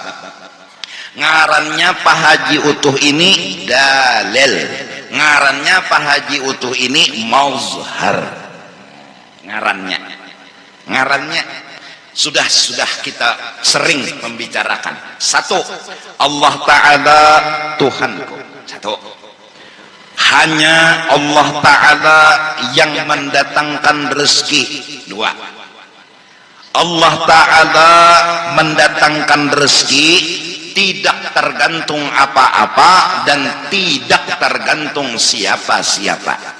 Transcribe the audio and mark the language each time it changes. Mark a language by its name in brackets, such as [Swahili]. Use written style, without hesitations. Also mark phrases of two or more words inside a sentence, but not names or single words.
[Banjar] Ngarannya Pak Haji Utuh ini dalil. Ngarannya Pak Haji Utuh ini mazhar. [Indonesian] Ngarannya sudah kita sering membicarakan. 1, Allah Ta'ala Tuhanku. 1, hanya Allah Ta'ala yang mendatangkan rezeki. 2, Allah Ta'ala mendatangkan rezeki tidak tergantung apa-apa dan tidak tergantung siapa-siapa.